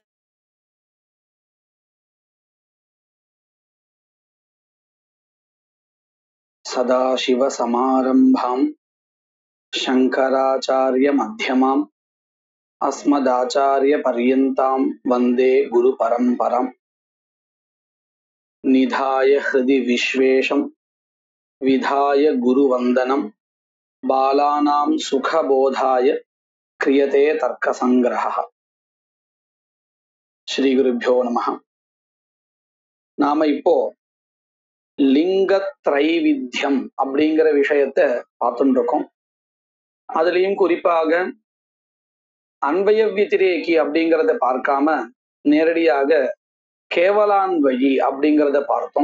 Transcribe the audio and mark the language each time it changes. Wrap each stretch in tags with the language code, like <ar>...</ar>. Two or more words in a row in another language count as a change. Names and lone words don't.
<sa>सदाशिवसमारम्भां शङ्कराचार्यमध्यमाम् अस्मदाचार्यपर्यन्तां वन्दे गुरुपरम्पराम्। निधाय हृदि विश्वेशं विधाय गुरुवन्दनं बालानां सुखबोधाय क्रियते तर्कसङ्ग्रहः। श्रीगुरुभ्यो नमः.</sa> <ta>நாம இப்போ லிங்கத்ரைவித்யம் அப்படிங்கிற விஷயத்தை பார்த்துட்டு இருக்கோம். அதுலேயும் குறிப்பாக அன்வய விதிரேகி அப்படிங்கிறத பார்க்காம நேரடியாக கேவலான்வயி அப்படிங்கிறத பார்த்தோம்.</ta>